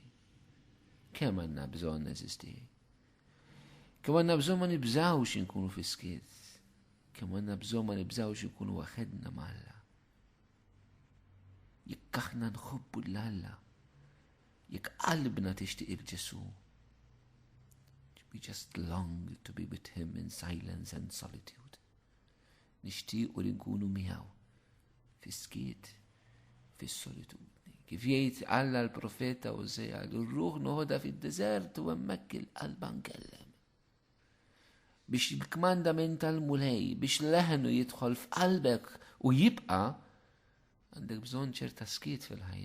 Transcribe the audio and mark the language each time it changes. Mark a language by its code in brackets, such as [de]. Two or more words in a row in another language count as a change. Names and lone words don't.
[mt] Kemm għandna bżonn eżisti? Kemm għandna bżonn ma nibżgħux inkunu fi-skiet. Kemm għandna bżonn ma nibżgħux inkunu waħedna mal-Alla. Jekk aħna nħobbu l-Alla, jekk qalbna tixtieq il-Ġesu, [en] we just long to be with him in silence and solitude. [mt] Nixtiequ li nkunu miegħu fis-skiet, fis-solitudni. Kif jgħid Alla l-profeta Osea, ir-ruħ noħodha fid-deżert u hemmhekk il-qalba nkellem. Biex il-kmandament tal-Mulej, biex leħnu jidħol f'qalbek u jibqa', għandek bżonn ċerta skiet fil-ħajja.